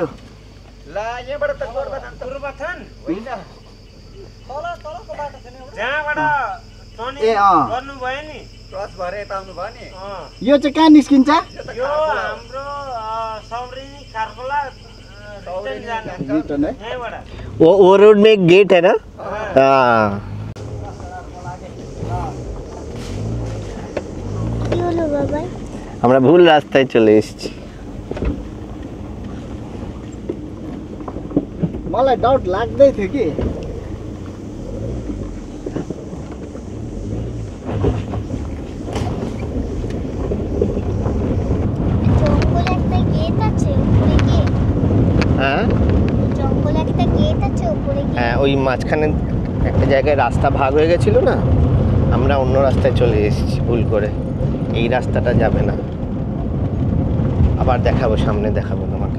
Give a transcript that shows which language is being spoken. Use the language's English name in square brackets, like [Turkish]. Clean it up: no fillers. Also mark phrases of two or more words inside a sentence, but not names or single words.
[Nepali] ला यहाँबाट त गोरुबथान त गुरुबथान होइन तलको बाटो छ नि जहाँबाट टर्निङ ए गर्नु भयो नि क्रस भएर यता आउनु भयो नि यो चाहिँ कहाँ निस्किन्छ यो हाम्रो सौरिनी खारकोला रिटर्न जाने रिटर्न है यहाँबाट [Hindi] वो रोड में एक गेट है ना हाँ [Bangla] কি হলো বাবা আমরা ভুল রাস্তায় চলে এসেছি [Nepali] मलाई डाउट लाग्दै थियो कि [Bangla] জঙ্গলে একটা গেট আছে উপরে গিয়ে হ্যাঁ জঙ্গলে একটা গেট আছে উপরে গিয়ে হ্যাঁ ওই মাঝখানে একটা জায়গায় রাস্তা ভাগ হয়ে গেছিল না আমরা অন্য রাস্তায় চলে এসেছি ভুল করে এই রাস্তাটা যাবে না আবার দেখাবো সামনে দেখাবো তোমাকে